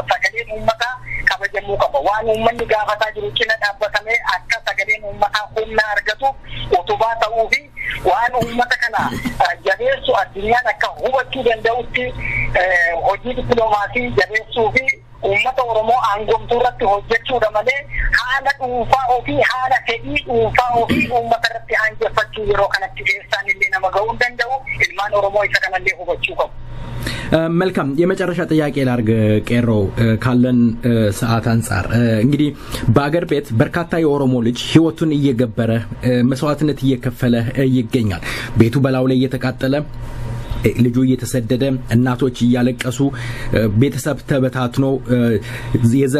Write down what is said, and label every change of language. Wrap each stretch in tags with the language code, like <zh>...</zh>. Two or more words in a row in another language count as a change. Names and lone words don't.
<om>Sagaleen uummataa kabajamuu qaba. Waan uummanni gaafataa jiru cina dhaabbatamee akka sagaleen uummataa humna argatu utubaa ta'uu fi waan uummata kana jabeessu addunyaan akka hubachuu danda'utti hojii dippiloomaasii jabeessuu fi uummata Oromoo aangomtuu irratti hojjechuudha malee haala dhuunfaa ofii haala fedhii dhuunfaa ofii uummata irratti aanjeffachuu yeroo kanatti eessaan illee nama ga'uu danda'u ilmaan Oromoo isa kanallee hubachuu qabu.</om> <am>መልካም የመጨረሻ ጥያቄ ላርግ ቄሮ ካለን ሰዓት አንፃር እንግዲህ በአገር ቤት በርካታ የኦሮሞ ልጅ ህይወቱን እየገበረ መስዋዕትነት እየከፈለ ይገኛል ቤቱ በላው ላይ እየተቃጠለ ልጁ እየተሰደደ እናቶች እያለቀሱ ቤተሰብ ተበታትኖ የዘር</am>